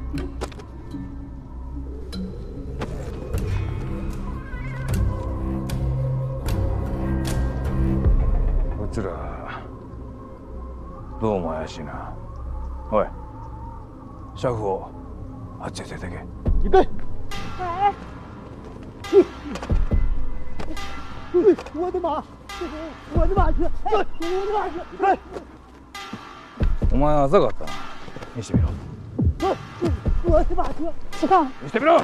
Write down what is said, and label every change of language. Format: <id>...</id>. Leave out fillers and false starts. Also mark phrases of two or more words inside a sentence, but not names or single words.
<ja>こいつらどうも怪しいな。おい、シャフをあっちへ連れてけ。行け。</ja> <zh>我的马，我的马车，我的马车！</zh> <ja>お前は浅かったな。見してみろ。</ja> <zh>我的马车！</zh> <ja>違う。見してみろ。</ja>